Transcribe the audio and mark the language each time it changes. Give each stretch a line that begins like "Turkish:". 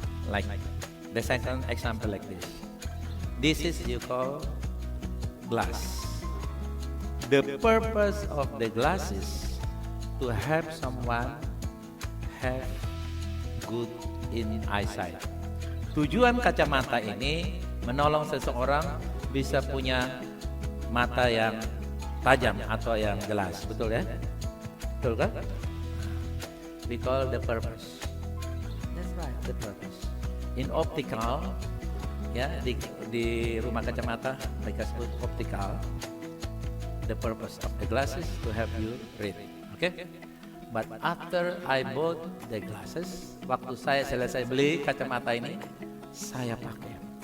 English: Like the second example like this. This is you call glass. The purpose of the glass is to help someone have good in eyesight.
Indonesian: Tujuan kacamata ini menolong seseorang bisa punya mata yang tajam atau yang jelas. Betul ya? Betul kan?
English: We call the purpose. That's right, the purpose. In optical,
Indonesian: ya di rumah kacamata mereka sebut optical.
English: The purpose of the glasses to help you read. Okay? But after I bought the glasses,
Indonesian: waktu saya selesai beli kacamata ini, saya pakai.